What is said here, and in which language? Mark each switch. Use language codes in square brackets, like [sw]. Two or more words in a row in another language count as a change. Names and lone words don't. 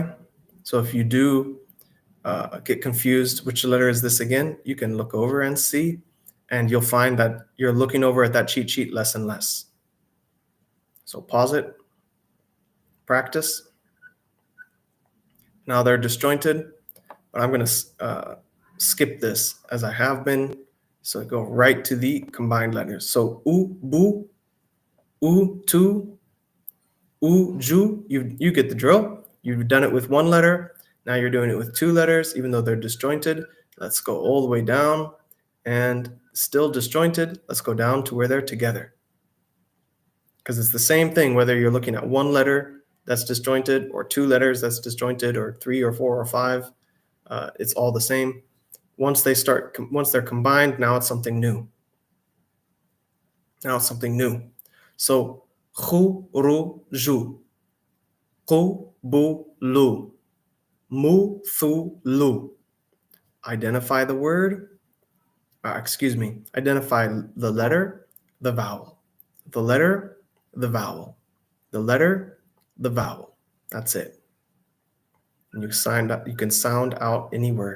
[en] So if you do get confused, which letter is this again, you can look over and see, and you'll find that you're looking over at that cheat sheet less and less. So pause it, practice. Now they're disjointed, but I'm going to skip this as I have been. So go right to the combined letters. So u, bu, u, tu, u, ju. You get the drill. You've done it with 1 letter. Now you're doing it with 2 letters, even though they're disjointed. Let's go all the way down, and still disjointed. Let's go down to where they're together. Because it's the same thing, whether you're looking at 1 letter that's disjointed, or 2 letters that's disjointed, or 3 or 4 or 5. It's all the same. Once they're combined, now it's something new. Now it's something new. So khu, ru, ju, qu, bu, lu, mu, thu, lu. Identify the word. Identify the letter, the vowel. The letter, the vowel. The letter, the vowel. That's it. And you can sound out any word.